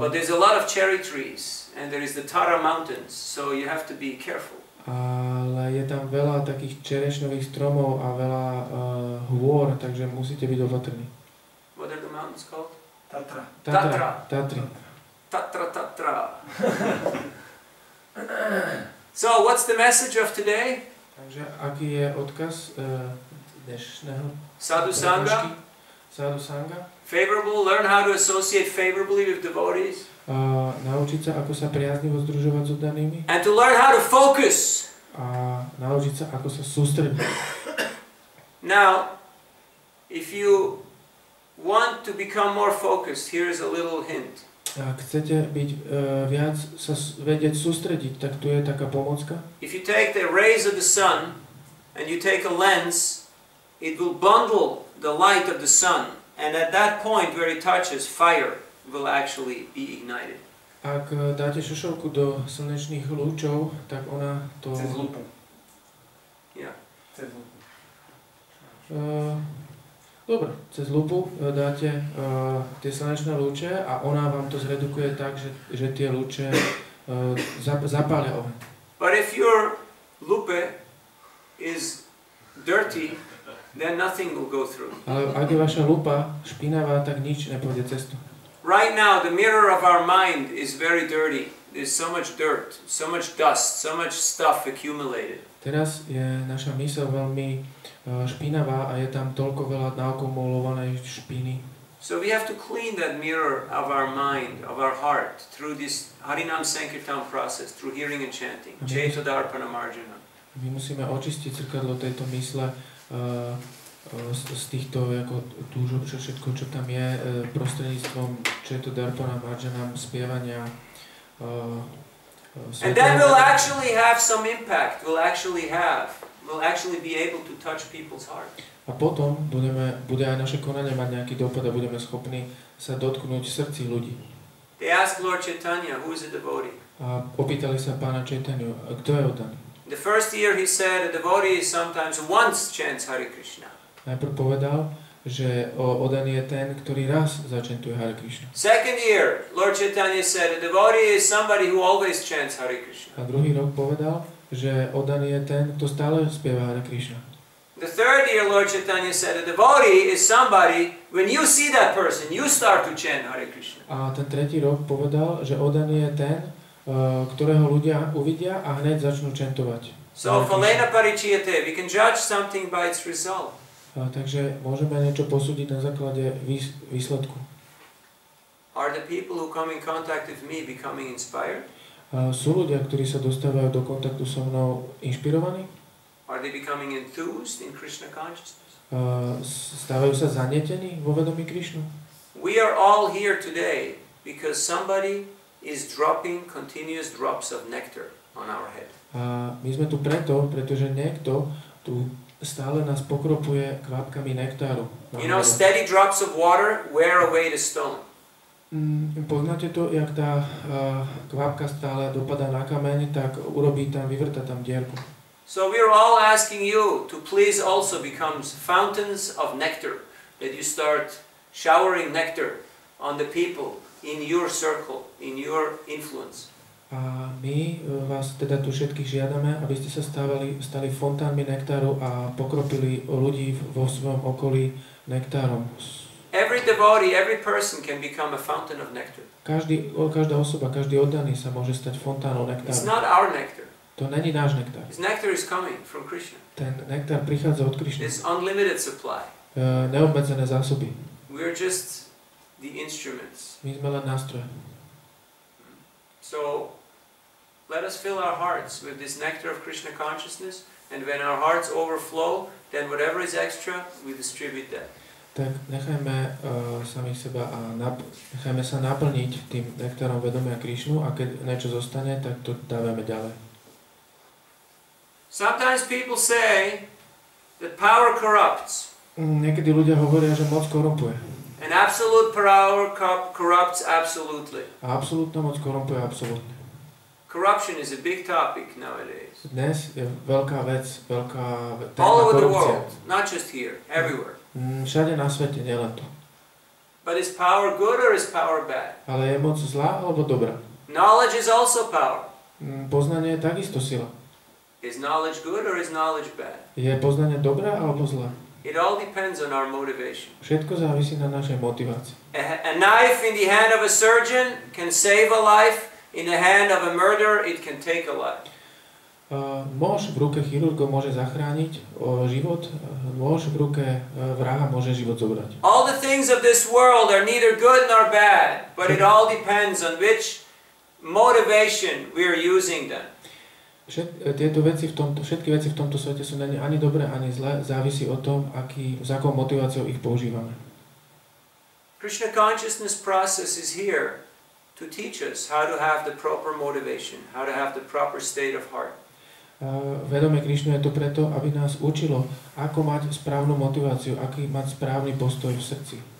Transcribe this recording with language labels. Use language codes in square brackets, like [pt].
[en] But there's a lot of cherry trees and there is the Tara mountains, so you have to be careful. [sk] Ale je tam veľa takých čerešňových stromov a veľa hôr, takže musíte byť opatrní. [en] What are the mountains called? Tatra. [sk] Tatry. [en] Tatra. So, what's the message of today? [sk] Takže aký je odkaz dnešného [en] Sadhu Sangha? [sk] prednášky? Sadhu Sangha. [en] Favorable, learn how to associate favorably with devotees. [sk] Naučiť sa, ako sa priaznivo združovať s oddanými. [en] And to learn how to focus. [sk] A naučiť sa, ako sa sústrediť. [en] Now, if you want to become more focused, here is a little hint. [sk] Ak chcete byť viac sa vedieť sústrediť, tak tu je taká pomocka. [en] If you take the rays of the sun and you take a lens, it will bundle the light of the sun, and at that point where it touches, fire will actually be ignited. [sk] Ak dáte šošovku do slnečných lúčov, tak ona to... Cez lupu. [en] Yeah. [sk] Cez lupu. Dobre, cez lupu dáte tie slnečné lúče a ona vám to zredukuje tak, že tie lúče zapália oheň. [en] But if your lupe is dirty, then nothing will go through. [sk] Ale ak je vaša lupa špinavá, tak nič nepôjde cestu. [en] Right now, the mirror of our mind is very dirty. There's so much dirt, so much dust, so much stuff accumulated. [sk] Teraz je naša myseľ veľmi špinavá a je tam toľko veľa naokumulovanej špiny. [en] So we have to clean that mirror of our mind, of our heart, through this Harinam Sankirtan process, through hearing and chanting. [sa] Chaitodarpana Marjana. [sk] My musíme očistiť zrkadlo tejto mysle z týchto ako túžob, všetko, čo tam je, prostredníctvom Chaitodarpana Marjana, spievania. [en] And then we'll actually have some impact. We'll actually be able to touch people's heart. [sk] A potom bude aj naše konanie mať nejaký dopad a budeme schopní sa dotknúť srdcí ľudí. [en] They asked Lord Chaitanya, who is a devotee? [sk] A opýtali sa pána Chaitanyu, kto je oddaný? [en] The first year he said a devotee sometimes once chants Hare Krishna. [sk] Najprv povedal, že oddaný je ten, ktorý raz začentuje Hare Krishna. [en] Second year, Lord Chaitanya said a devotee is somebody who always chants Hare Krishna. [sk] A druhý rok povedal, že oddaný je ten, kto stále spieva Hare Krishna. [en] The third year, Lord Chaitanya said a devotee is somebody, when you see that person, you start to chant Hare Krishna. [sk] A ten tretí rok povedal, že oddaný je ten, ktorého ľudia uvidia a hneď začnú čentovať. [en] So, [sa] phalena parichiyate, [en] we can judge something by its result. [sk] Takže môžeme niečo posúdiť na základe výsledku. [en] Are the people who come in contact with me becoming inspired? [sk] Sú ľudia, ktorí sa dostávajú do kontaktu so mnou inšpirovaní? [en] Are they becoming enthused in Krishna consciousness? [sk] Stávajú sa zanietení vo vedomí Krišnu? [en] We are all here today because somebody is dropping continuous drops of nectar on our head. [sk] A my sme tu pretože niekto tu stále nás pokropuje kvapkami nektáru. [en] You know, steady drops of water wear away the stone. [sk] Poznáte to, jak tá kvapka stále dopadá na kameň, tak vyvrta tam dierku. [en] So we are all asking you to please also become fountains of nectar, that you start showering nectar on the people in your circle, in your influence. [sk] A my vás teda tu všetkých žiadame, aby ste sa stali fontánmi nektáru a pokropili ľudí vo svojom okolí nektárom. [en] Every devotee, every person can become a fountain of nectar. [sk] Každá osoba, každý oddaný sa môže stať fontánom nektáru. [en] It's not our nectar. [sk] To není náš nektár. [en] His nectar is coming from Krishna. [sk] Ten nektár prichádza od Krišny. [en] It's unlimited supply. [sk] Neobmedzené zásoby. [en] We're just the instruments. [sk] My sme len nástroje. [en] So let us fill our hearts with this nectar of Krishna consciousness, and when our hearts overflow, then whatever is extra, we distribute that. [sk] Tak nechajme samých seba a nechajme sa naplniť tým nektárom vedomia Krišnu a keď niečo zostane, tak to dávame ďalej. [en] Sometimes people say that power corrupts. [sk] Niekedy ľudia hovoria, že moc korumpuje. [en] And absolute power corrupts absolutely. [sk] A absolútna moc korumpuje absolútne. [en] Corruption is a big topic nowadays. [sk] Dnes je veľká vec, veľká téma [en] all over the [sk] korupcia. [en] world, not just here, everywhere. [sk] Všade na svete, nielen tu. [en] But is power good or is power bad? [sk] Ale je moc zlá alebo dobrá? [en] Knowledge is also power. [sk] Poznanie je takisto sila. [en] Is knowledge good or is knowledge bad? [sk] Je poznanie dobré alebo zlé? [en] It all depends on our motivation. [sk] Všetko závisí na našej motivácii. [en] A knife in the hand of a surgeon can save a life. In the hand of a murderer, it can take a life. [sk] Nôž v ruke chirurgov môže zachrániť život, nôž v ruke vraha môže život zobrať. [en] All the things of this world are neither good nor bad, but it all depends on which motivation we are using them. [sk] Všetky veci v tomto svete sú ani dobré, ani zlé, závisí od tom, s akou motiváciou ich používame. [en] Krishna consciousness process is here to teach us how to have the proper motivation, how to have the proper state of heart. [sk] Vedomie Krišnu je to preto, aby nás učilo, ako mať správnu motiváciu, aký mať správny postoj v srdci.